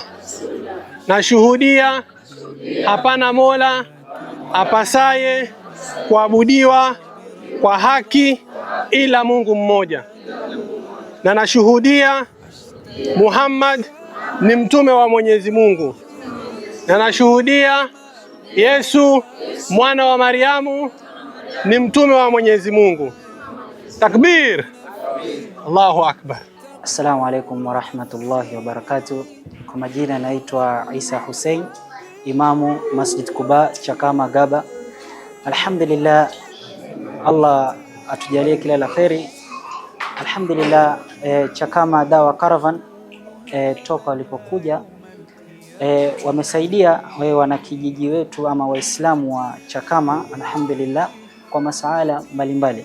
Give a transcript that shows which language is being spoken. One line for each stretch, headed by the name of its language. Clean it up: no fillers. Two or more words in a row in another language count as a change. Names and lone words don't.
Swahili: Nashuhudia hapana mola apasaye kuabudiwa kwa haki ila Mungu mmoja, na nashuhudia Muhammad ni mtume wa Mwenyezi Mungu, na nashuhudia Yesu mwana wa Mariamu ni mtume wa Mwenyezi Mungu. Takbir!
Arabic: الله أكبر. السلام عليكم ورحمة الله وبركاته.
Swahili: Kwa majina naitwa Isa Hussein, imamu Masjid Quba Chakama Gaba. Alhamdulillah, Allah atujalie kila la kheri. Alhamdulillah, Chakama Dawa Caravan toka walipokuja wamesaidia wanakijiji wetu ama Waislamu wa Chakama, alhamdulillah, kwa masuala mbalimbali.